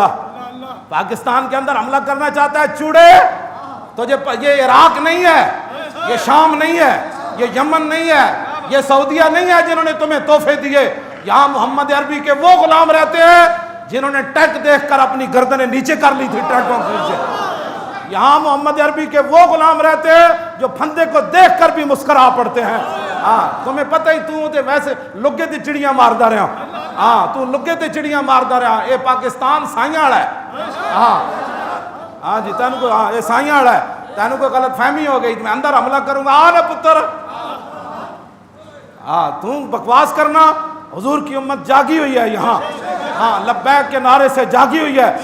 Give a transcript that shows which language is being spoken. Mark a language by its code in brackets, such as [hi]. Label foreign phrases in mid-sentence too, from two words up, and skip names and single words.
[ur] پاکستان کے اندر حملہ کرنا چاہتا ہے چوڑے، تو یہ عراق نہیں ہے، یہ شام نہیں ہے، یہ یمن نہیں ہے، یہ سعودیہ نہیں ہے جنہوں نے تمہیں تحفے دیے، یہاں محمد عربی کے وہ غلام رہتے ہیں جنہوں نے ٹینک دیکھ کر اپنی گردنیں نیچے کر لی تھی ٹینکوں کے نیچے. یہاں محمد عربی کے وہ غلام رہتے ہیں جو پھندے کو دیکھ کر بھی مسکرا پڑتے ہیں. [pa] ہاں تمہیں پتہ ہی تو ویسے لگے تے چڑیاں ماردا رہا. ہاں تو لگے تے چڑیاں ماردا رہا. اے پاکستان سائیاں والا ہے. ہاں جی تینوں کو ہاں یہ سائیاں والا ہے. [ur] تینوں کو غلط فہمی ہو گئی. میں اندر حملہ کروں گا. آ نا پتر. [pa] ہاں تو بکواس کرنا. [ur] حضور کی امت جاگی ہوئی ہے یہاں. ہاں لبیک کے نعرے سے جاگی ہوئی ہے.